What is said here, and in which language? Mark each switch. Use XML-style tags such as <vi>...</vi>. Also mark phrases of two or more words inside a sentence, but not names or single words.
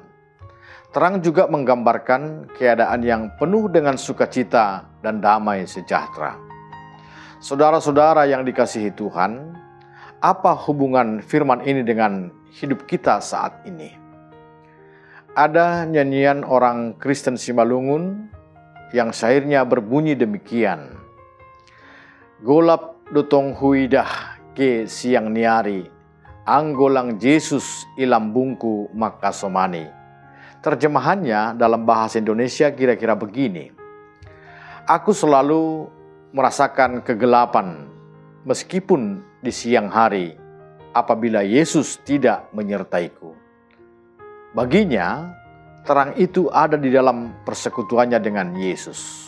<id>Terang juga menggambarkan keadaan yang penuh dengan sukacita dan damai sejahtera. Saudara-saudara yang dikasihi Tuhan, apa hubungan firman ini dengan hidup kita saat ini? Ada nyanyian orang Kristen Simalungun yang syairnya berbunyi demikian.</id> <bts>Golap dotong huidah ke siang niari, anggolang Yesus ilam bungku makasomani.</bts> <id>Terjemahannya dalam bahasa Indonesia kira-kira begini. Aku selalu merasakan kegelapan meskipun di siang hari apabila Yesus tidak menyertaiku. Baginya, terang itu ada di dalam persekutuannya dengan Yesus.</id>